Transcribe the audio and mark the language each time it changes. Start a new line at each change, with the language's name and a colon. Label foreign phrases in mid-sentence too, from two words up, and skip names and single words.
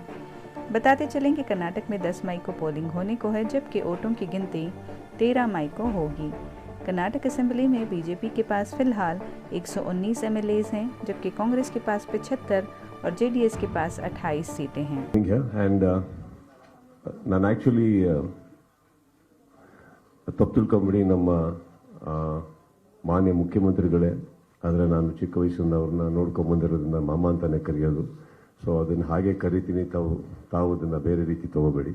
Hindi: बताते चलें कि कर्नाटक में 10 मई को पोलिंग होने को है, जबकि वोटों की गिनती 13 मई को होगी। कर्नाटक असेंबली में बीजेपी के पास फिलहाल 119 एमएलएज हैं, जबकि कांग्रेस के पास 75 और जेडीएस के पास 28 सीटें हैं।
Kannada: ನಾನು ಆ್ಯಕ್ಚುಲಿ ತಪ್ಪು ತಿಳ್ಕೊಂಬಿಡಿ, ನಮ್ಮ ಮಾನ್ಯ ಮುಖ್ಯಮಂತ್ರಿಗಳೇ, ಆದರೆ ನಾನು ಚಿಕ್ಕ ವಯಸ್ಸಿಂದ ಅವ್ರನ್ನ ನೋಡ್ಕೊಂಬಂದಿರೋದ್ರಿಂದ ಮಾಮ ಅಂತಾನೆ ಕರೆಯೋದು. ಸೊ ಅದನ್ನು ಹಾಗೆ ಕರಿತೀನಿ, ತಾವು ಅದನ್ನು ಬೇರೆ ರೀತಿ ತಗೋಬೇಡಿ.